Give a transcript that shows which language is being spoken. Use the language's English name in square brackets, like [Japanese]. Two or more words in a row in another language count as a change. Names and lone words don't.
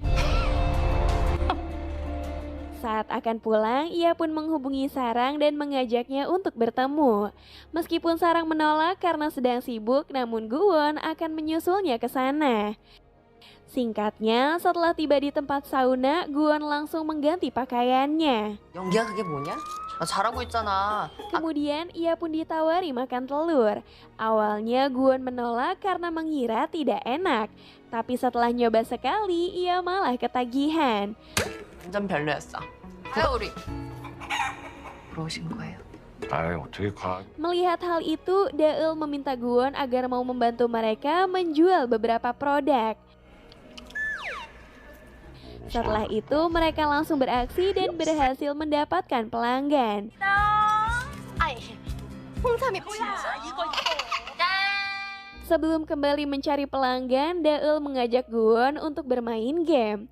[Indonesian] Saat akan pulang, ia pun menghubungi Sarang dan mengajaknya untuk bertemu. Meskipun Sarang menolak karena sedang sibuk, namun Guwon akan menyusulnya ke sana. Singkatnya, setelah tiba di tempat sauna, Guwon langsung mengganti pakaiannya. [Korean] 연기야 그게 뭐냐? 나 잘하고 있잖아. [Indonesian] Kemudian ia pun ditawari makan telur. Awalnya Guwon menolak karena mengira tidak enak. Tapi setelah nyoba sekali, ia malah ketagihan. [Korean] 완전 별로였어. 가요 우리. 그러신 거예요? 아이 어떻게 가? [Indonesian] Melihat hal itu, Daeul meminta Guwon agar mau membantu mereka menjual beberapa produk. Setelah itu, mereka langsung beraksi dan berhasil mendapatkan pelanggan. Sebelum kembali mencari pelanggan, Daeul mengajak Guwon untuk bermain game.